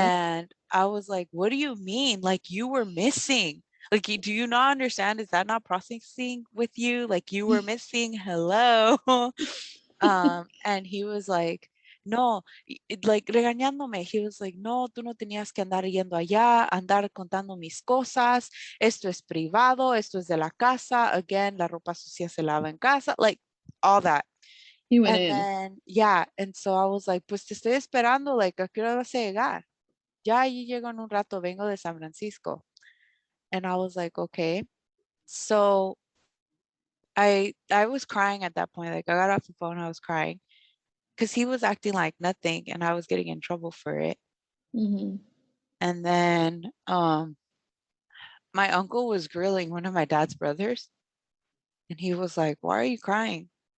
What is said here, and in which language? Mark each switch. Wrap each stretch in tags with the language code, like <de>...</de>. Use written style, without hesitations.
<en>And I was like, what do you mean? Like, you were missing. Like, do you not understand? Is that not processing with you? Like, you were missing. Hello. And he was like, no, like</en> <es>regañándome.</es> <en>He was like, no,</en> <es>tú no tenías que andar yendo allá, andar contando mis cosas. Esto es privado, esto es de la casa.</es> <en>Again,</en> <es>la ropa sucia se lava en casa.</es> <en>Like, all that. He went And in. then, yeah, and so I was like,</en> <es>pues te estoy esperando, like, ¿a qué hora vas a llegar? Ya allí llego en un rato, vengo de San Francisco.</es> <en>And I was like, okay. So I was crying at that point. Like I got off the phone, I was crying because he was acting like nothing and I was getting in trouble for it. Mm-hmm. And then my uncle was grilling one of my dad's brothers and he was like, why are you crying?</en>